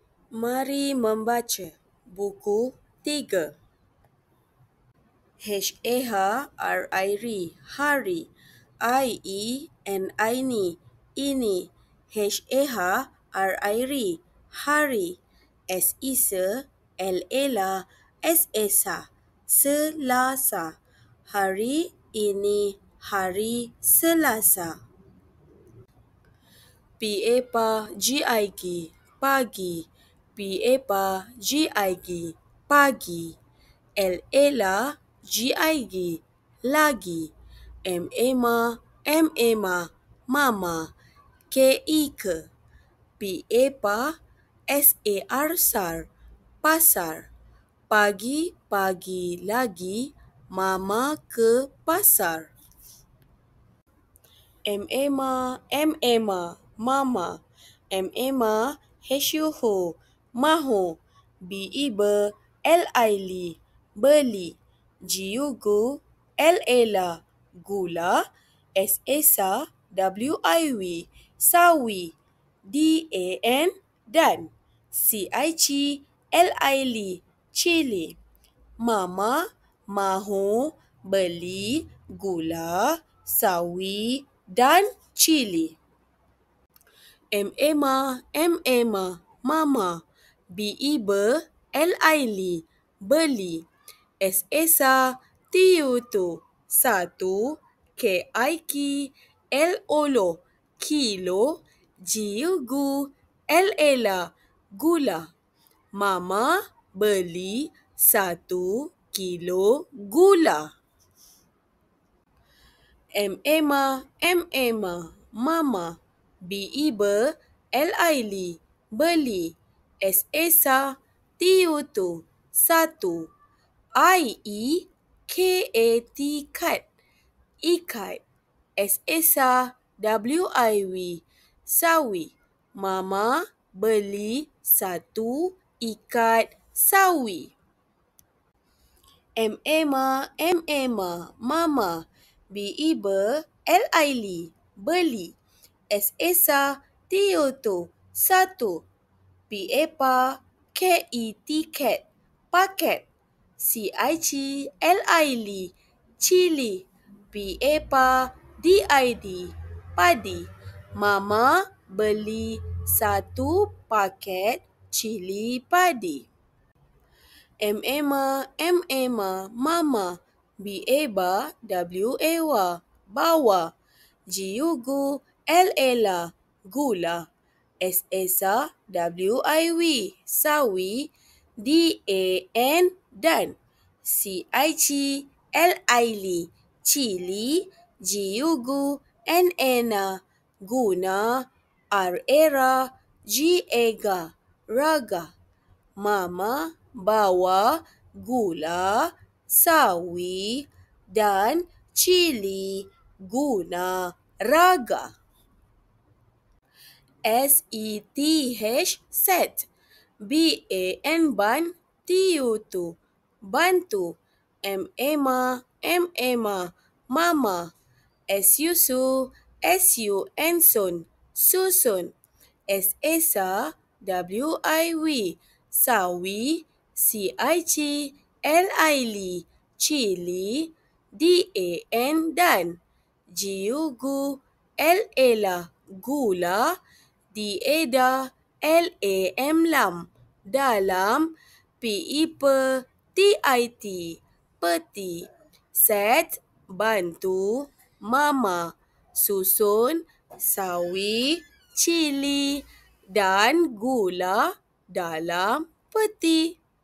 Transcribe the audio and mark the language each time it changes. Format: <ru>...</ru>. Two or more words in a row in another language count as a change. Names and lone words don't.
<ms>Mari membaca buku 3. H-A-H-R-I-R-I, hari. I-E-N-I-N-I, ini. H-A-H-R-I-R-I, hari. S-I-S-A, L-A-L-A, S-E-S-A, Selasa. Hari ini hari Selasa. P-A-G-I-G, pagi. P-A-G-I-G, pagi. L-A-G-I-G, lagi. M-A-M-A, mama. K-I-K, P-A-S-A-R, sar, pasar. Pagi-pagi lagi, mama ke pasar. M-A-M-A, mama. M-A-M-A, H-U-H-U, mahu. B-I-B, L-I-L-I, beli. G-U-G-U, L-A-L-A, gula. S-A-S-A, W-I-W, sawi. D-A-N, dan. C-I-C-L-I-L-I, cili. Mama mahu beli gula, sawi dan cili. M-A-M-A, mama. B-I-B, L-I-L-I, beli. S-A-S-A, T-U-T, satu. K-I-K, L-O-L-O, kilo. G-U-G-U, L-A-L-A, gula. Mama beli 1 kilo gula. M-A-M-A, mama. B-I-B, L-I-L-I, beli. S-A-S-A, T-U-T, satu. I-E-K-A-T, kat, ikat. S-A-S-A, W-I-W, sawi. Mama beli 1 ikat sawi. M-A-M-A, mama. B-I-B, L-I-L-I, beli. S-A-S-A, T-U-T, satu. P-A-K-E-T, kat, paket. C-I-C-L-I-L-I, cili. P-A-D-I-D, padi. Mama beli 1 paket cili padi. M-A-M-A, mama. B-A-B-A, W-A-W, bawa. G-U-G-U, L-A-L-A, gula. S-A-S-A, W-I-W, sawi. D-A-N, dan. C-I-C-L-I-L-I, cili. G-U-G-U, N-A-N-A, guna. R-A-R-A, G-A-G-A, raga. Mama bawa gula, sawi dan cili guna raga. S-E-T-H, set. B-A-N, ban. T-U-T, bantu. M-A-M-A, mama. S-U-S-U, S-U-N, sun, susun. S-A-S-A, W-I-W, sawi. C-I-C-L-I-L-I, cili. D-A-N, dan. G-U-G-U, L-A-L-A, gula. D-A-D-A, L-A-M, lam, dalam. P-I-P-T-I-T, peti. Set, bantu. Mama, susun. Sawi, cili dan gula dalam peti.</ms>